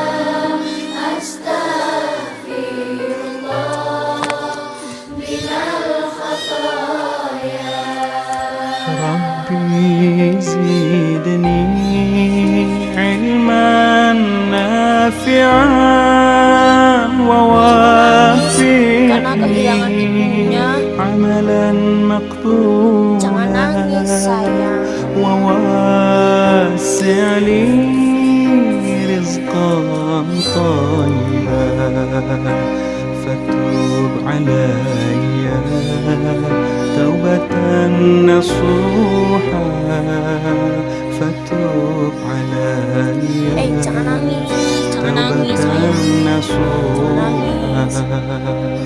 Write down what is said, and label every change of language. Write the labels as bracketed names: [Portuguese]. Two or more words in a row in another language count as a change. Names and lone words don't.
[Arabic] أستغفر الله من الخطايا. رب زدني علما نافعا و [Indonesian] Karena kehilangan ibunya, [Arabic] عملا مقبولا. [Indonesian] jangan nangis sayang. [Arabic] و وسع لي رزقا طيبا فتب علي توبة نصوحا فتب علي taubatan nasuha fatub alayya [Indonesian] Jangan nangis, jangan nangis, [Arabic] taubatan [Indonesian] sayang. [Arabic] nasuha. [Indonesian] Jangan nangis.